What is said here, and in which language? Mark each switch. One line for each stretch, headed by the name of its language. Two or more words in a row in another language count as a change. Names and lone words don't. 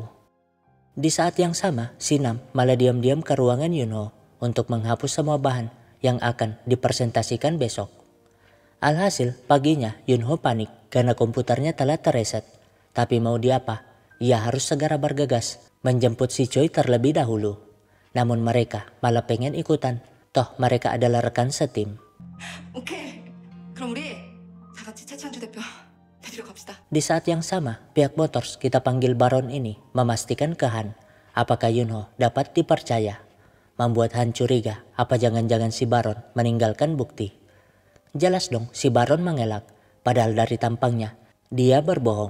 Indonesian: Di saat yang sama, Sinam malah diam-diam ke ruangan Yunho untuk menghapus semua bahan yang akan dipresentasikan besok. Alhasil, paginya Yunho panik karena komputernya telah tereset. Tapi mau diapa, ia harus segera bergegas menjemput si Choi terlebih dahulu. Namun mereka malah pengen ikutan, toh mereka adalah rekan setim.
Korean: 오케이. 그럼 우리 다 같이 최창주 대표 데리러 갑시다.
Indonesian: Di saat yang sama, pihak Motors kita panggil Baron ini memastikan ke Han apakah Yunho dapat dipercaya. Membuat Han curiga apa jangan-jangan si Baron meninggalkan bukti. Jelas dong si Baron mengelak, padahal dari tampangnya dia berbohong.